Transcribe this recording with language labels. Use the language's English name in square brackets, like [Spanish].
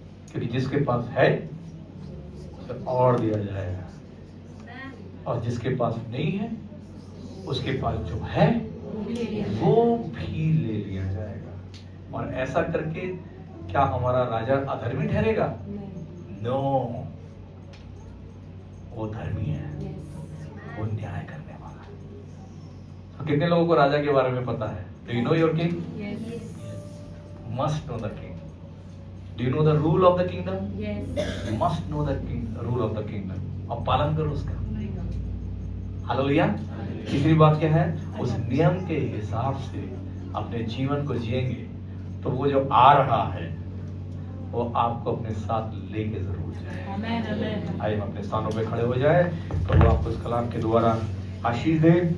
[Hindi] क्योंकि जिसके पास है उसे और दिया जाएगा, और जिसके पास नहीं है उसके पास जो है वो भी ले लिया जाएगा। और ऐसा करके क्या हमारा राजा अधर्मी ठहरेगा? नो, वो धर्मी है, वो न्याय करने वाला है। तो कितने लोगों को राजा के बारे में पता है? [English] Do you know your king? Yes. Must know the king. Do you know the rule of the kingdom? Yes. You must know the rule of the kingdom. [Hindi] और पालन करो उसका। हालेलुया। तीसरी बात क्या है? उस नियम के हिसाब से अपने जीवन को जिएंगे तो वो जो आ रहा है वो आपको अपने साथ लेके जरूर जाए। आइए हम अपने स्थानों पे खड़े हो जाए, तो वो आपको इस कलाम के द्वारा आशीष दे।